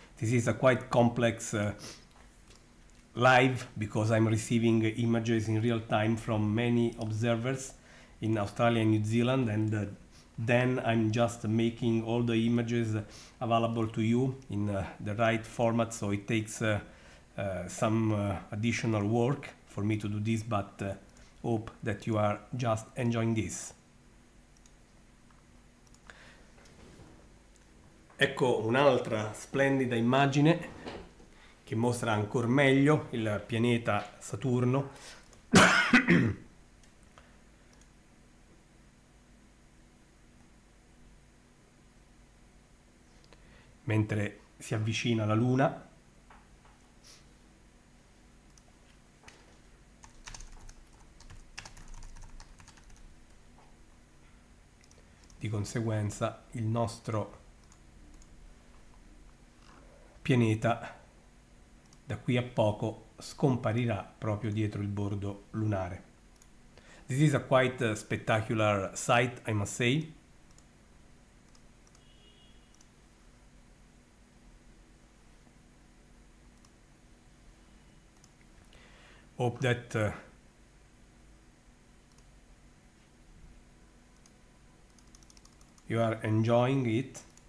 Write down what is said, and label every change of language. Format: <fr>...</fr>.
<en>This is a quite complex live, because I'm receiving images in real time from many observers in Australia and New Zealand, and then I'm just making all the images available to you in the right format, so it takes some additional work for me to do this, but hope that you are just enjoying this.</en> <it>Ecco un'altra splendida immagine che mostra ancora meglio il pianeta Saturno. Mentre si avvicina la Luna. Di conseguenza il nostro pianeta da qui a poco scomparirà proprio dietro il bordo lunare.</it> <en>This is a quite spectacular sight, I must say. Hope that you are enjoying it.</en>